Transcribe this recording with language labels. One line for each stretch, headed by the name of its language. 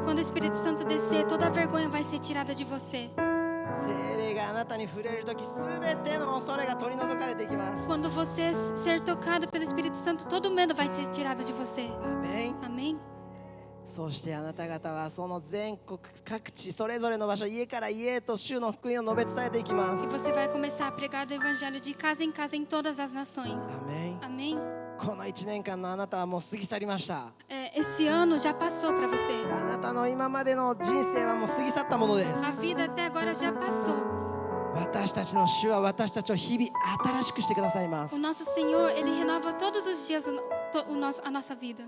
Portuguese: Quando o Espírito Santo descer, toda a vergonha vai ser tirada de você.
Japanese: 聖霊があなたに触れるとき、すべての恐れが取り除かれていきます。
Portuguese: Quando você ser tocado pelo Espírito Santo, todo medo vai ser tirado de você.
Japanese: アメン。
Portuguese: Amém?
Japanese: そしてあなた方はその全国各地それぞれの場所、家から家へと主の福音を述べ伝えていきま
Portuguese: E
Japanese: す。
Portuguese: você vai começar a pregar o Evangelho de casa em casa em todas as nações.
Japanese: アメン。
Portuguese: Amém?
Japanese: この1年間のあなたはもう過ぎ去りました。
Portuguese: Esse ano já passou para você.
Japanese: あなたの今までの人生はもう過ぎ去ったものです。
Portuguese: A vida até agora já passou.
Japanese: 私たちの主は私たちを日々新しくしてくださいます。
Portuguese: O nosso Senhor, Ele renova todos os dias a nossa vida.